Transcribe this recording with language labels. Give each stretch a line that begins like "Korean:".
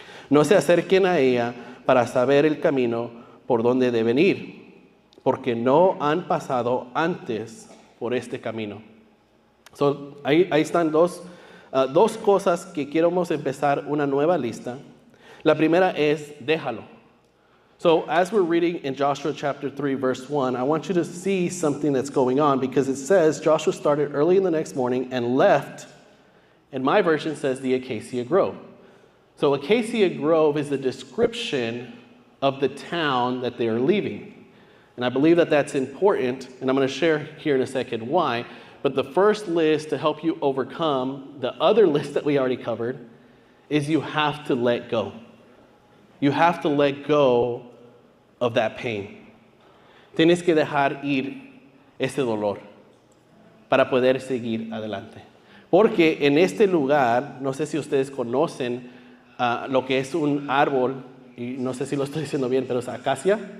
Spanish: No se acerquen a ella para saber el camino por donde deben ir, porque no han pasado antes por este camino. So, ahí están dos cosas que queremos empezar una nueva lista. La primera es déjalo.
English: So as we're reading in Joshua chapter 3, verse 1, I want you to see something that's going on because it says Joshua started early in the next morning and left, and my version says the Acacia Grove. So Acacia Grove is the description of the town that they are leaving. And I believe that that's important, and I'm going to share here in a second why. But the first list to help you overcome the other list that we already covered is you have to let go. You have to let go of that pain.
Spanish: Tienes que dejar ir ese dolor para poder seguir adelante. Porque en este lugar, no sé si ustedes conocen lo que es un árbol, y no sé si lo estoy diciendo bien, pero es acacia.